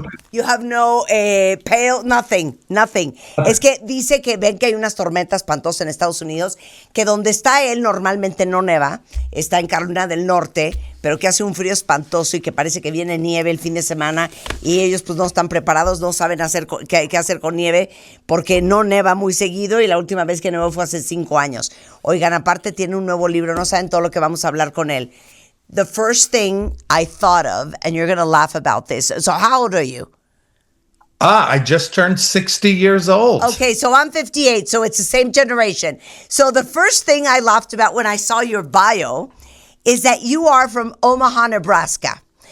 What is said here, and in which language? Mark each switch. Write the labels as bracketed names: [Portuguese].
[English] You have no pail, nothing. [Spanish] Es que dice que ven que hay unas tormentas espantosas en Estados Unidos, que donde está él normalmente no neva, está en Carolina del Norte, pero que hace un frío espantoso y que parece que viene nieve el fin de semana y ellos pues no están preparados, no saben qué hacer con nieve porque no neva muy seguido y la última vez que nevó fue hace 5 años. Oigan, aparte tiene un nuevo libro, no saben todo lo que vamos a hablar con él. [English] The first thing I thought of, and you're going to laugh about this. So how old are you? I just turned 60 years old. Okay, so I'm 58, so it's the same generation. So the first thing I laughed about when I saw your bio is that you are from Omaha, Nebraska.